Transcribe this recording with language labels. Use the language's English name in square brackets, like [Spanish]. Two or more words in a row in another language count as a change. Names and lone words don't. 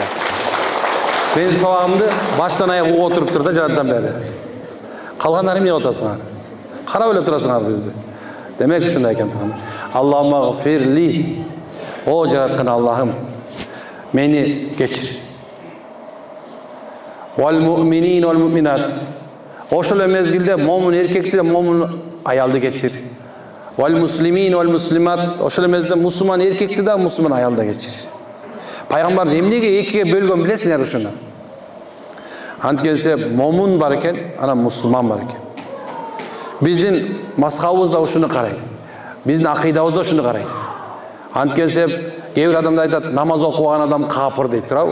[Kyrgyz] Менин сабагымды баштан аяк угуп отуруп тур да, жараттан бери. Калгандары эмне кылып атасыңар? Карап эле турасыңар бизди. Демек ушундай экен. [Arabic] اللهم اغفر لي. [Kyrgyz] О жараткан Аллахым, мени кечир. [Arabic] والمؤمنين والمؤمنات. [Kyrgyz] Ошол мезгилде момун эркекти, момун аялды кечир. [Arabic] والمسلمين والمسلمات. [Kyrgyz] Ошол мезгилде мусулман эркекти да, мусулман аялды кечир. Пайгамбар эмнеге экиге бөлгөн билесиңер ушуну? Анткени момун бар экен, анан мусулман бар экен. Биздин мазхабыбыз да ушуну карайт. Биздин акыйдабыз да ушуну карайт. Анткени кээ бир адамдар айтат, намаз окубаган адам капыр дейт, туурабы?